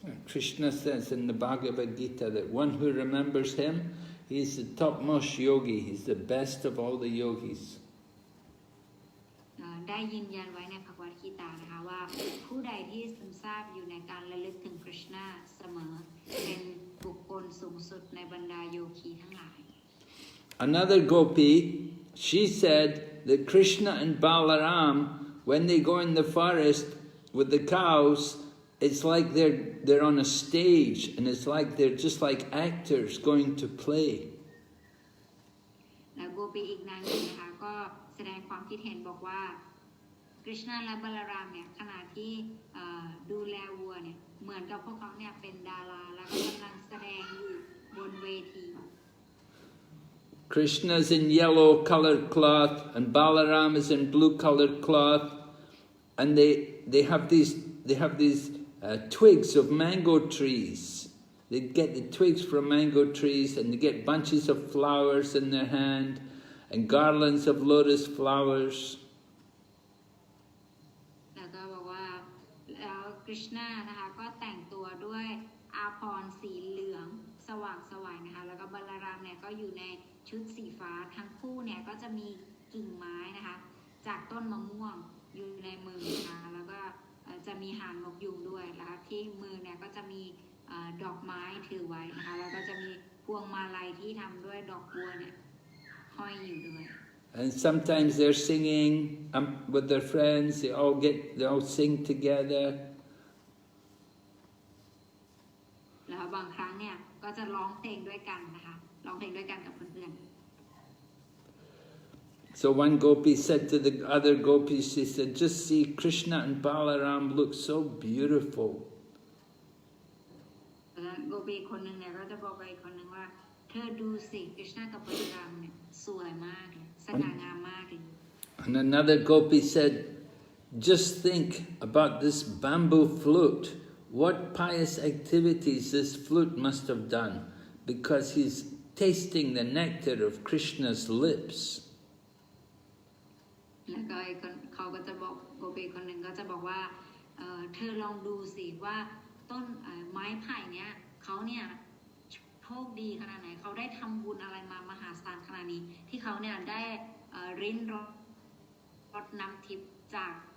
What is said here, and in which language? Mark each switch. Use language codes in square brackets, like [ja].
[en] Krishna says in the Bhagavad Gita that one who remembers him, he is the topmost yogi, he's the best of all the yogis. [th] ได้ยืนยันไว้ในภควกีตานะคะว่าผู้ใดที่ซึมซาบอยู่ในการระลึกถึงคริชนาเสมอเป็นบุคคลสูงสุดในบรรดาโยคีทั้งหลาย [en] Another gopi, she said that Krishna and Balaram, when they go in the forest with the cows, it's like they're on a stage, and it's like they're just like actors going to play. [th] แล้วโกปีอีกนางหนึ่งนะคะก็แสดงความคิดเห็นบอกว่าคริชนาและบาลารามเนี่ยขณะที่ดูแลวัวเนี่ยเหมือนกับพวกเขาเนี่ยเป็นดาราแล้วก็กำลังแสดงอยู่บนเวที [en] Krishna's in yellow colored cloth and Balaram is in blue colored cloth, and they have these twigs of mango trees. They get the twigs from mango trees and they get bunches of flowers in their hand and garlands of lotus flowers. [th] แล้วก็บอกว่าแล้วคริชนานะคะก็แต่งตัวด้วยอาภรณ์สีเหลืองสว่างไสวนะคะแล้วก็บาลารามเนี่ยก็อยู่ในชุดสีฟ้าทั้งคู่เนี่ยก็จะมีกิ่งไม้นะคะจากต้นมะม่วงอยู่ในมือนะคะแล้วก็จะมีหางนกยูงด้วยนะคะที่มือเนี่ยก็จะมีดอกไม้ถือไว้นะคะแล้วก็จะมีพวงมาลัยที่ทำด้วยดอกบัวเนี่ยห้อยอยู่ด้วย [en] And sometimes they're singing with their friends. They all sing together. [th] แล้วบางครั้งเนี่ยก็จะร้องเพลงด้วยกันนะคะร้องเพลงด้วยกันกับเพื่อน [en] So one gopi said to the other gopis, she said, just see Krishna and Balaram look so beautiful. [th] โกปีคนหนึ่งเนี่ยก็จะบอกไปอีกคนหนึ่งว่าเธอดูสิกฤษณะกับบริรามเนี่ยสวยมากเลยสง่างามมากเลย [en] And another gopi said, just think about this bamboo flute. What pious activities this flute must have done, because he's tasting the nectar of Krishna's lips. [th] แล้วก็เขาก็จะบอกโกปีคนหนึ่งก็จะบอกว่าเธอลองดูสิว่าต้นไม้ไผ่เนี้ยเขาเนี่ยโชคดีขนาดไหนเขาได้ทำบุญอะไรมามหาศาลขนาดนี้ที่เขาเนี่ยได้ริ้นรสน้ำทิพย์จาก